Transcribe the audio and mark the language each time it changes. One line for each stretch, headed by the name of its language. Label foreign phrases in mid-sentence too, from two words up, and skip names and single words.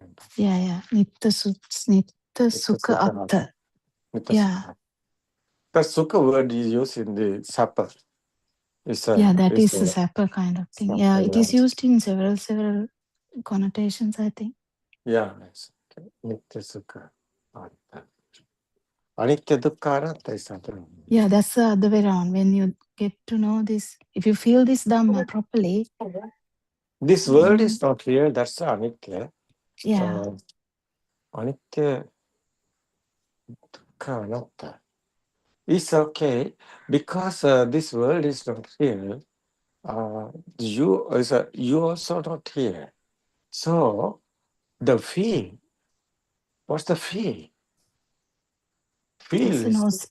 Pali: Yeah. Nitya Sukha Atta.
English: Yeah. The Sukha word is used in the supper. That is the supper kind of thing. Yeah, it is used in several connotations, I think.
Pali: Yeah. Nitya Sukha Atta. Anitya dukkha anatta is other.
English: Yeah, that's the other way around. When you get to know this, if you feel this Dhamma properly. This world is not real, that's anitya. Yeah.
Pali: Anitya dukkha anatta.
English: It's okay because this world is not real. You also not here. So the feel, what's the feel? Feel is